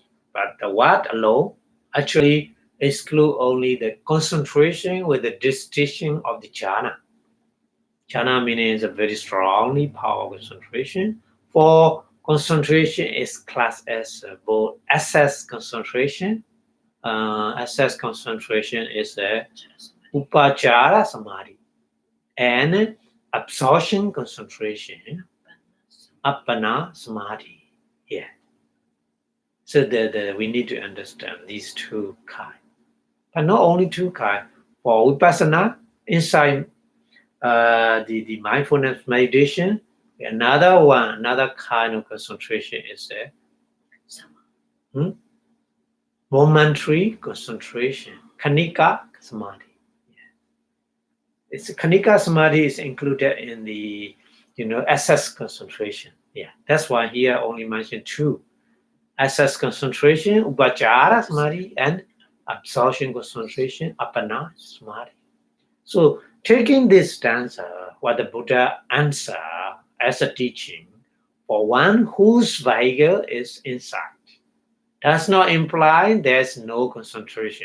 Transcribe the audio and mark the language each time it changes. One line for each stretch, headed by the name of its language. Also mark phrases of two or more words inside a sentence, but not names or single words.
English: But the what alone actually exclude only the concentration with the distinction of the jhana. Jhana means a very strongly power concentration. For concentration is classed as both access concentration. Access concentration is a
Pali: upachara samadhi,
English: and absorption concentration,
Pali: appana samadhi.
English: Yeah. So we need to understand these 2 kinds. But not only 2 kinds. For Vipassanā, inside the mindfulness meditation, another kind of concentration is momentary concentration,
Pali: Kanika Samadhi.
English: It's
Pali: Kanika Samadhi
English: is included in the access concentration. Yeah, that's why here only mentioned 2: access concentration,
Pali: upachara samadhi,
English: and absorption concentration,
Pali: appana samadhi.
English: So taking this stanza, what the Buddha answer as a teaching for one whose vehicle is insight, does not imply there's no concentration.